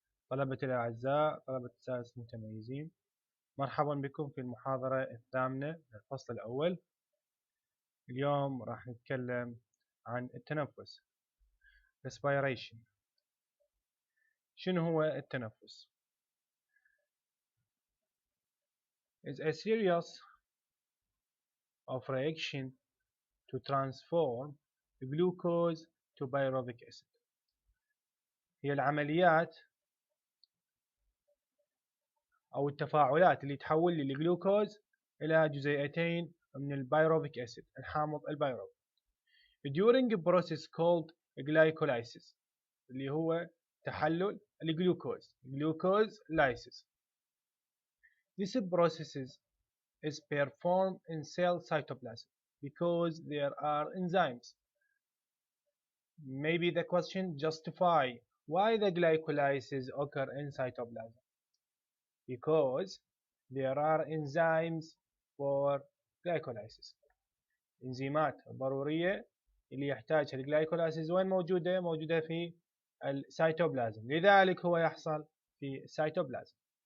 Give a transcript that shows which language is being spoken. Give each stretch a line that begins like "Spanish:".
Arabic: طلبتي الأعزاء، طلبة سادس متميزين، مرحبا بكم في المحاضرة الثامنة للفصل الأول. اليوم راح نتكلم عن التنفس respiration. شنو هو التنفس؟
English: is a series of reaction to transform glucose to pyruvic acid.
Arabic: هي العمليات أو التفاعلات اللي تحول لي الجلوكوز إلى جزيئتين من البيروفيك أسيد، الحامض البيروفي.
English: during a process called glycolysis
Arabic: اللي هو تحلل الجلوكوز
English: glucose lysis. This process is performed in cell cytoplasm because there are enzymes. Maybe the question justify why the glycolysis occur in cytoplasm. Because there are enzymes for glycolysis.
Arabic: انزيمات ضرورية اللي يحتاجها الجلايكولايسيس وين موجودة؟ موجودة في السيتوبلازم، لذلك هو يحصل في السيتوبلازم.